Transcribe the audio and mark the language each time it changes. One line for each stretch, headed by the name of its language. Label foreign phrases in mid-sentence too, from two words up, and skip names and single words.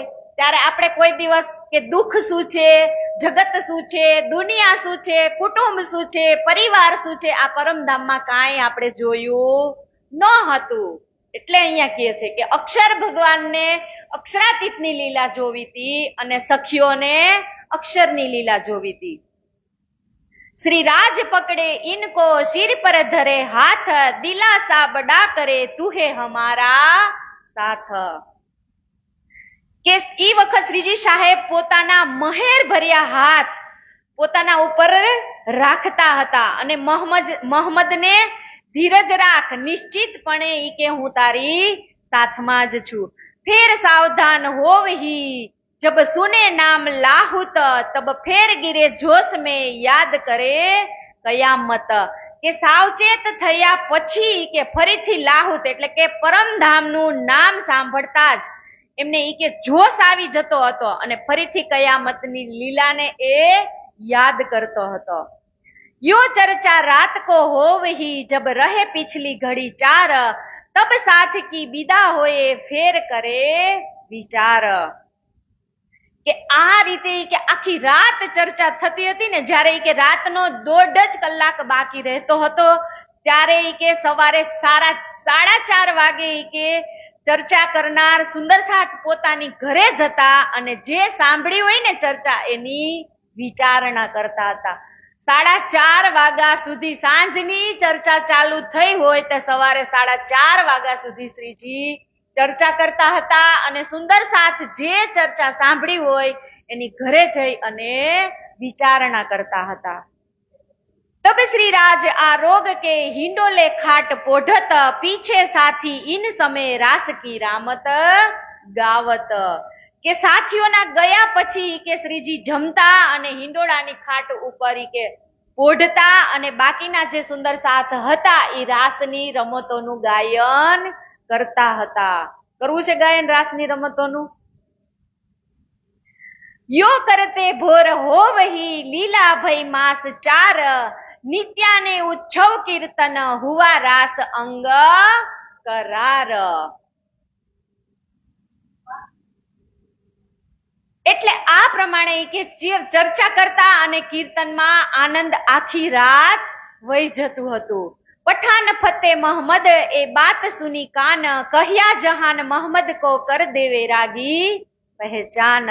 Gujarati: ત્યારે આપણે કોઈ દિવસ કે દુઃખ શું છે, જગત શું છે, દુનિયા શું છે, કુટુંબ શું છે, પરિવાર શું છે, આ પરમધામમાં કાંઈ આપણે જોયું ન હતું. એટલે અહીંયા કહે છે કે અક્ષર ભગવાનને અક્ષરાતીતની લીલા જોવી હતી અને સખીઓને અક્ષરની લીલા જોવી હતી.
Hindi: श्री राज पकड़े इनको सिर पर धरे हाथ दिलासा बड़ा करे तू है हमारा साथ.
Gujarati: કે ઈ વખત શ્રીજી સાહેબ પોતાના મહેર ભર્યા હાથ પોતાના ઉપર રાખતા હતા અને મોહમ્મદને ધીરજ રાખ, નિશ્ચિતપણે ઈ કે હું તારી સાથમાં જ છું.
Hindi: फेर सावधान होव ही जब सुने नाम लाहुत तब फेर गिरे जोश में याद करे कयामत.
Gujarati: કે સાવચેત થયા પછી કે ફરીથી લાહુત એટલે કે પરમધામનું નામ સાંભળતા જ એમને ઈ કે જોશ આવી જતો હતો અને ફરીથી કયામતની લીલાને એ યાદ કરતો હતો.
Hindi: यो चर्चा रात को होव ही जब रहे पिछली घड़ी चार तब साथ की विदा होए फेर करे विचार.
Gujarati: કે આ રીતે કે આખી રાત ચર્ચા થતી હતી ને, જ્યારે કે રાતનો 1.5 કલાક બાકી રહેતો હતો ત્યારે કે સવારે 4:30 વાગે કે ચર્ચા કરનાર સુંદર સાથ પોતાની ઘરે જતા અને જે સાંભળી હોય ને ચર્ચા એની વિચારણા કરતા હતા. 4:30 વાગ્યા સુધી સાંજની ચર્ચા ચાલુ થઈ હોય તો સવારે 4:30 વાગ્યા સુધી શ્રીજી ચર્ચા કરતા હતા અને સુંદર સાથ જે ચર્ચા સાંભળી હોય એની ઘરે જઈ અને વિચારણા કરતા હતા.
Hindi: तब श्री राज आरोग के हिंडोले खाट पोढ़त पीछे साथी इन समय रास की रामत गावत.
Gujarati: કે સાથીઓના ગયા પછી કે શ્રીજી જમતા અને હિંડોળાની ખાટ ઉપર કે પોઢતા અને બાકીના જે સુંદર સાથ હતા એ રાસની રમતોનું ગાયન કરતા હતા. કરવું છે ગાયન રાસની રમતોનું?
Hindi: यो करते भोर हो वही लीला भई मास चार नित्याने उत्सव कीर्तन हुआ रास अंग करार.
Gujarati: એટલે આ પ્રમાણે કે ચર્ચા કરતા અને કીર્તનમાં આનંદ આખી રાત વહી જતું હતું.
Hindi: पठान फते मोहम्मद ए बात सुनी कान कह्या जहान मोहम्मद को कर देवे रागी पहेचान.